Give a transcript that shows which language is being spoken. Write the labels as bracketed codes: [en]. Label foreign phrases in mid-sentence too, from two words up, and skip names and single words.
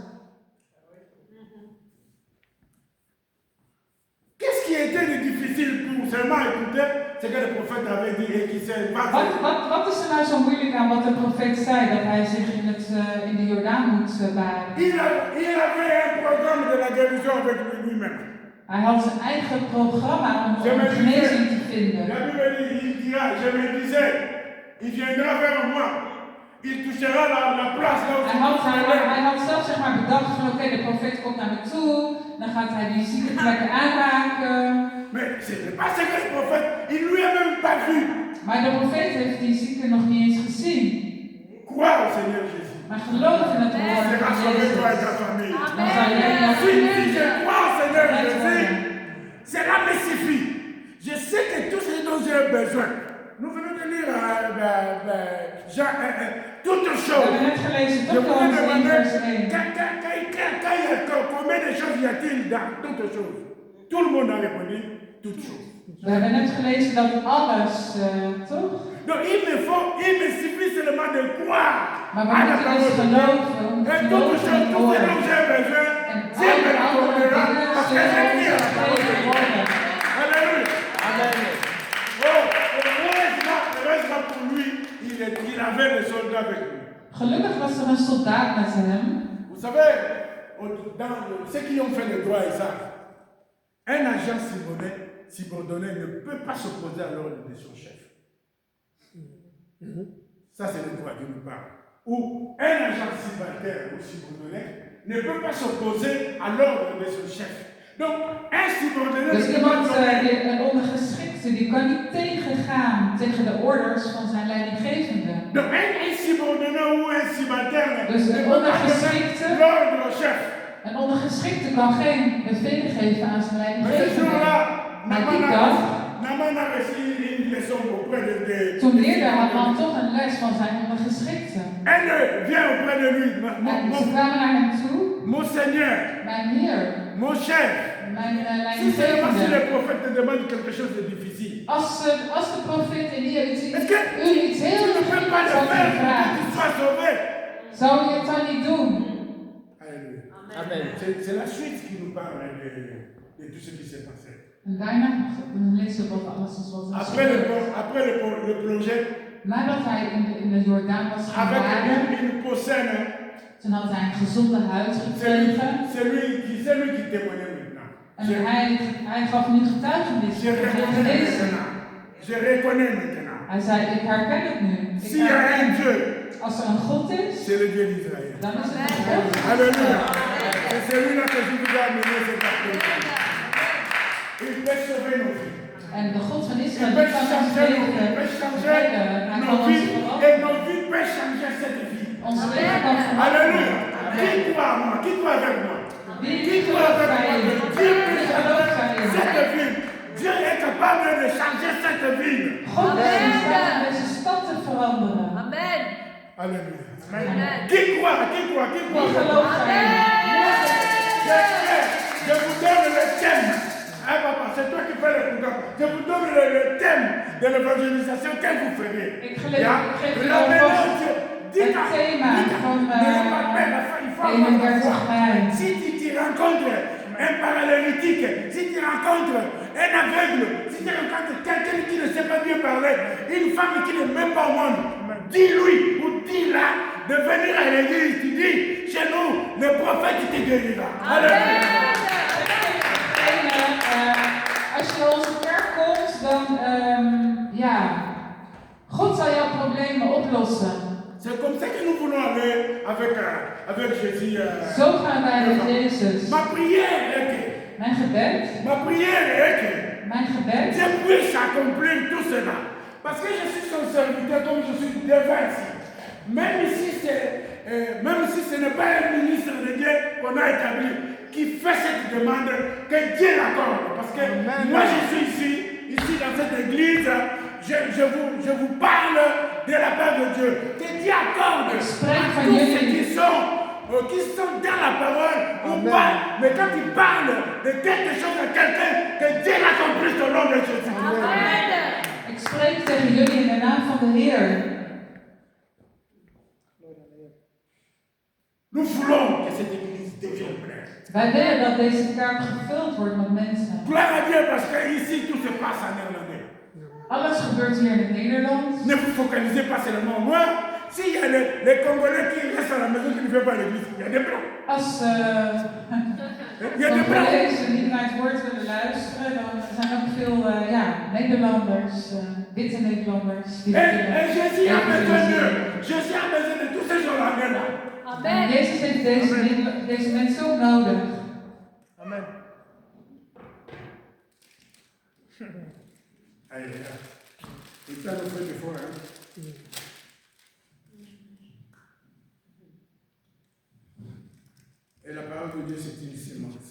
[fr] Qu'est-ce qui était de difficile pour seulement écouter ce que le prophète avait dit et qui s'est passé? [nl] Wat is er nou zo moeilijk aan wat de profeet zei? Dat hij zich in de Jordaan moet baden. [fr] Il avait un programme de la guérison avec lui-même. [nl] Hij had zijn eigen programma om genezing te vinden. [fr] La Bible dit, il dira, je me disais, il viendra vers moi, il touchera la place là où [nl] Hij had zelf zeg maar bedacht van oké, de profeet komt naar me toe, dan gaat hij die zieke plekken aanraken. [fr] Mais ce n'est pas ce que le prophète, il lui a même pas vu. [nl] Maar de profeet heeft die zieke nog niet eens gezien. [fr] Crois au Seigneur Jésus. [nl] Maar geloof in het [fr] Il [nl] woord [fr] sera [nl] van [fr] sauvé toi et [nl] Jezus. [fr] ta famille. [nl] Dan zal jij en jouw [fr] Si [nl] familie [fr] je crois au Seigneur [nl] gered [fr] Jésus, [nl] worden. [fr] cela me suffit. Je sais que tout ce dont j'ai besoin. Nous venons de lire Jean 1, toutes [nl] We [fr] choses. [nl] hebben net gelezen, [fr] Je [nl] toch [fr] voulais [nl] Johannes 1 [fr] demander, [nl] vers 1. [fr] combien de choses y a-t-il dans toutes choses? Tout le monde a répondu, toutes choses. [nl] We hebben net gelezen dat alles, toch? [fr] Donc il me suffit seulement de croire [nl] Maar we [fr] à la [nl] moeten dus [fr] parole de Dieu. [nl] geloven, we [fr] Et [nl] moeten [fr] toutes [nl] geloven in [fr] choses, [nl] het [fr] tout ce [nl] woord. [fr] dont j'ai besoin, [nl] En [fr] Dieu me [nl] alle andere [fr] l'accordera [nl] dingen [fr] parce que j'ai cru à la [nl] zullen [fr] parole de [nl] gegeven [fr] Dieu. [nl] worden. [fr] Alléluia. Amen. Oh, heureusement pour lui, il avait des soldats avec lui. [nl] Gelukkig was er een soldaat met hem. [fr] Vous savez, ceux qui ont fait le droit ils savent. Un agent subordonné ne peut pas s'opposer à l'ordre de son chef. Ça, c'est le droit qui nous parle. Ou un agent subalterne ou subordonné ne peut pas s'opposer à l'ordre de son chef. Donc, un subordonné [nl] Dus [fr] ne peut pas [nl] iemand, een ondergeschikte, die kan niet tegengaan tegen de orders van zijn leidinggevende. [fr] Donc, un subordonné ou un subalterne [nl] Dus [fr] ne [nl] een [fr] peut pas [nl] ondergeschikte, [fr] donner l'ordre au chef. [nl] een ondergeschikte kan geen bevelen geven aan zijn [fr] Mais ce [nl] leidinggevende. [fr] jour-là, [nl] Maar die dag, [fr] Naaman a reçu une leçon auprès de [nl] toen leerde Haman toch een les van zijn ondergeschikte. [fr] Elle vient auprès de lui. [nl] En ze kwamen naar hem toe. [fr] Mon Seigneur, [nl] Mijn Heer, [fr] mon chef, [nl] mijn [fr] si seulement si le [nl] leidinggevende. [fr] prophète te demande quelque chose de difficile, [nl] Als de profeet Elia [fr] est-ce que [nl] u iets [fr] tu [nl] heel [fr] ne peux pas [nl] ingewikkelds [fr] le [nl] had [fr] faire pour [nl] gevraagd, [fr] que tu sois sauvé? [nl] zou je het dan niet doen? [fr] Alléluia. Amen. C'est la suite qui nous parle de tout ce qui s'est passé. [nl] En daarna lezen we wat alles is wat er [fr] Après le projet, [nl] Nadat hij in de Jordaan was gaan [fr] avec [nl] baden, [fr] une peau saine, [nl] toen had hij een gezonde huid gekregen. [fr] c'est lui qui témoignait maintenant. [nl] En hij gaf nu getuigenis [fr] Je [nl] van zijn [fr] reconnais [nl] genezing. [fr] maintenant. Je reconnais maintenant. [nl] Hij zei, ik herken het nu. [fr] S'il y a un Dieu, [nl] Als er een God is, [fr] c'est le Dieu d'Israël. [nl] dan is het een God. [fr] Alléluia. C'est celui-là que je vous ai amené cet après-midi. Il peut sauver nos vies. [nl] En de God van [fr] Il [nl] Israël [fr] peut [nl] die kan ons [fr] changer nos vies. Il [nl] leven [fr] peut changer [nl] redden. Hij kan [fr] nos [nl] ons [fr] vies. [nl] veranderen. [fr] Et nos vies peuvent changer cette vie. [nl] Ons leven kan [fr] Alléluia. [nl] veranderen. [fr] Qui croit à moi? Qui croit avec moi? [nl] Wie [fr] Qui croit [nl] gelooft [fr] avec moi? [nl] daarin? [fr] Que Dieu peut [nl] Wie [fr] changer [nl] gelooft daarin? [fr] cette vie. Dieu est capable de changer cette vie. [nl] God is in staat om deze stad te veranderen. [fr] Amen. Alléluia. Amen. Qui croit? Qui croit? Qui [nl] Wie [fr] croit? [nl] gelooft daarin? [fr] Je vous donne le thème. Hein, papa, c'est toi qui fais le programme. Je vous donne le thème de l'évangélisation que vous ferez. [nl] Ik geef je [fr] Ramenez [nl] alvast [fr] Dieu. Dites [nl] het thema van [fr] n'ayez pas peur, la foi, il faut avoir la [nl] 31 [fr] foi. [nl] mei. [fr] Si tu rencontres un paralytique, si tu rencontres un aveugle, si tu rencontres quelqu'un qui ne sait pas bien parler, une femme qui n'est même pas au monde, dis-lui ou dis-la de venir à l'église. Tu dis, chez nous, le prophète te guérira. Alléluia. [nl] Als je naar onze kerk komt, dan ja, God zal jouw problemen oplossen. [fr] C'est comme ça que nous voulons aller avec Jésus. [nl] Zo gaan wij met Jezus. [fr] Ma prière est que, [nl] Mijn gebed, mijn gebed, [fr] Dieu puisse accomplir tout cela. Parce que je suis son serviteur comme je suis devant ici. Même si ce n'est pas un ministre de Dieu qu'on a établi qui fait cette demande, que Dieu l'accorde. Parce que moi je suis ici dans cette église, je vous parle de la part de Dieu. Que Dieu accorde à tous ceux qui sont dans la parole ou pas. Mais quand il parle de quelque chose à quelqu'un, que Dieu l'accomplisse au nom de Jésus. Amen. [nl] ik spreek tegen jullie in de naam van de Heer. [fr] Nous voulons que cette église devienne pleine. [nl] Wij willen dat deze kerk gevuld wordt met mensen. [fr] Gloire à Dieu parce que ici tout se passe en néerlandais. [nl] Alles gebeurt hier in het Nederlands. [fr] Ne vous focalisez pas seulement moi. S'il y a les Congolais qui restent à la maison qui ne viennent pas à l'église, il y a des blancs. [nl] Als [fr] Il y a des blancs. [nl] Congolezen niet naar het woord willen luisteren, dan zijn er ook veel Nederlanders, witte Nederlanders. Die [fr] Et Jésus a besoin d'eux. Jésus a besoin de tous ces gens-là. [nl] En [fr] Amen. [nl] Jezus heeft deze mensen ook nodig. [fr] Amen. Allez, il ça nous fait des fois. Hein. Et la parole de Dieu, c'est une sémence.